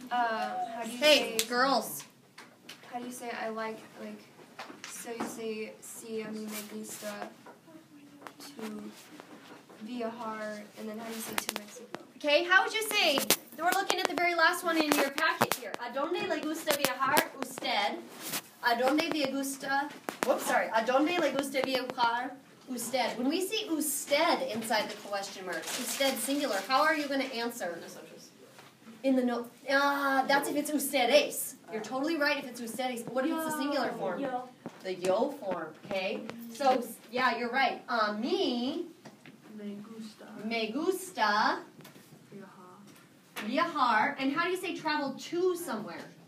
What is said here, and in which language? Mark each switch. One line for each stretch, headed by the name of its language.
English: How do you Hey, say? girls. How do you say I like? So you say
Spanish: si a mí me gusta
English: to
Spanish: viajar,
English: and then how do you say to Mexico? Okay, how would you say? We're looking at the very last one in your packet here.
Spanish: ¿A dónde le gusta viajar usted? ¿A dónde le gusta? Whoops, sorry. ¿A dónde le gusta viajar usted?
English: When we see usted inside the question mark, usted singular, how are you going to answer? In the no, that's if it's ustedes. You're totally right if it's ustedes. But what if it's the singular form?
Spanish: Yo.
English: The yo form. Okay. So yeah, you're right.
Spanish: A mí me gusta viajar.
English: And how do you say travel to somewhere?